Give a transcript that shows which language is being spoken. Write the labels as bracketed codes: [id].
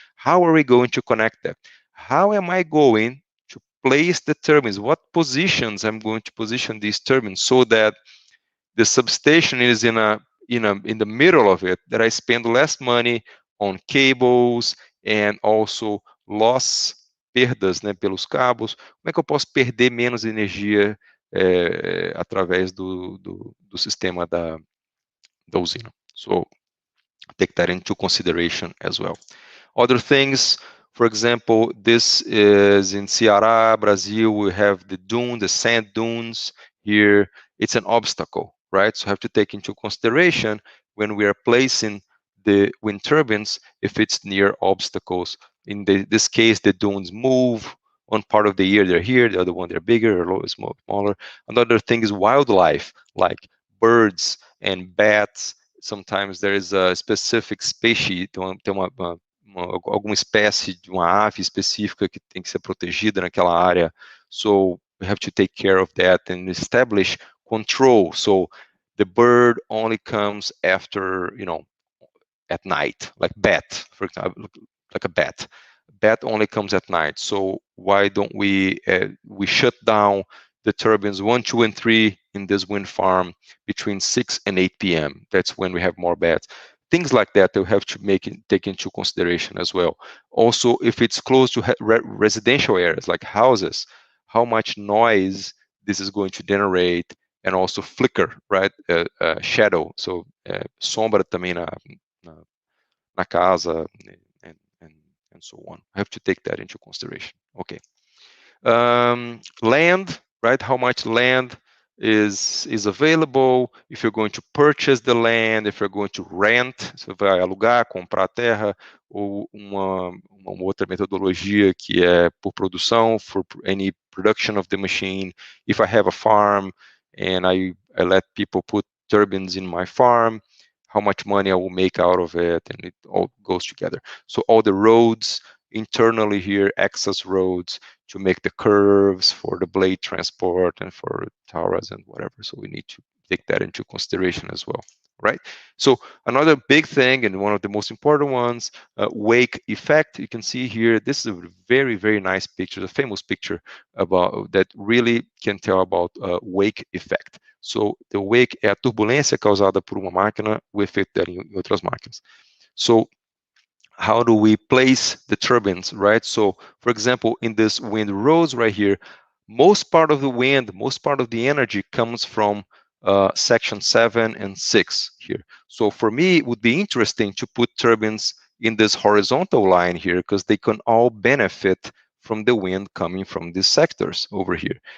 [en] How are we going to connect that? How am I going to place the turbines? What positions I'm going to position these turbines so that the substation is in the middle of it, that I spend less money on cables and also [pt] perdas, né, pelos cabos. Como é que eu posso perder menos energia através do sistema da usina? [en] So take that into consideration as well. Other things, for example, this is in Ceará, Brazil. We have the sand dunes here. It's an obstacle, right? So have to take into consideration when we are placing the wind turbines, if it's near obstacles. In this case, the dunes move. One part of the year they're here, the other one they're bigger or smaller. Another thing is wildlife, like birds and bats. Sometimes there is a specific species, [pt] tem uma alguma espécie de uma ave específica que tem que ser protegida naquela área. [en] So we have to take care of that and establish control. So the bird only comes after, at night, like bat, for example, like a bat. Bat only comes at night. So why don't we shut down the turbines 1, 2, and 3 in this wind farm between 6 and 8 p.m. That's when we have more bats. Things like that we have to take into consideration as well. Also, if it's close to residential areas like houses, how much noise this is going to generate, and also flicker, right? Shadow, so [pt] sombra também na casa, [en] and so on. I have to take that into consideration. Okay. Land, right? How much land is available? If you're going to purchase the land, if you're going to rent, [pt] você vai alugar, comprar terra, ou uma outra metodologia que é por produção, [en] for any production of the machine. If I have a farm and I let people put turbines in my farm, how much money I will make out of it, and it all goes together. So all the roads internally here, access roads to make the curves for the blade transport and for towers and whatever. So we need to take that into consideration as well, right? So another big thing, and one of the most important ones, wake effect. You can see here, this is a very, very nice picture, a famous picture about that really can tell about wake effect. So the wake [pt] é a turbulência causada por uma máquina, o efeito dela em outras máquinas. [en] So how do we place the turbines, right? So for example, in this wind rows right here, most part of the wind, most part of the energy comes from section 7 and 6 here. So for me, it would be interesting to put turbines in this horizontal line here, because they can all benefit from the wind coming from these sectors over here.